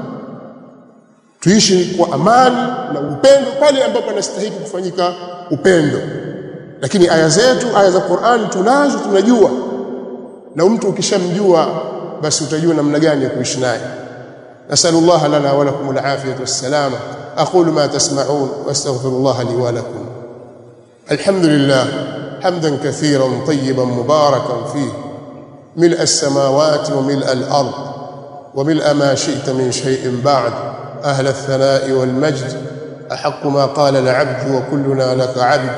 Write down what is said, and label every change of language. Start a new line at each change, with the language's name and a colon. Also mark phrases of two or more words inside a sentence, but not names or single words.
Swahili: Tuishi kwa amani na upendo pale ambapo anastahili kufanyika upendo. Lakini aya zetu, aya za Qur'an tunazo, tunajua. Na mtu ukishamjua basi utajua namna gani ya kuishi naye.
Arabic: نسأل الله لنا ولكم العافية والسلامة. أقول ما تسمعون واستغفر الله لي ولكم. الحمد لله حمدا كثيرا طيبا مباركا فيه ملء السماوات وملء الأرض وملء ما شئت من شيء بعد أهل الثناء والمجد أحق ما قال العبد وكلنا لك عبد.